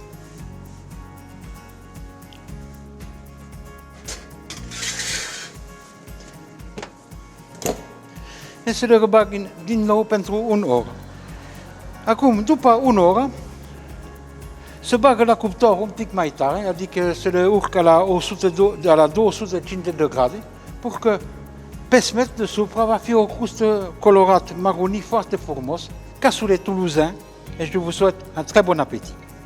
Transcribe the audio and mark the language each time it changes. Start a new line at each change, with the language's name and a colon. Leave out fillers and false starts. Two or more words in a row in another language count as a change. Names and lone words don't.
Romanian: E să le rebag din nou pentru 1 oră. Acum, după 1 oră, se bagă la cuptor un pic mai tare, adică se le urcă la 250 de grade, pentru că pesmet deasupra va fi o crustă colorată, maronii foarte frumos, ca
French: sous les Toulousains, et je vous souhaite un très bon appétit.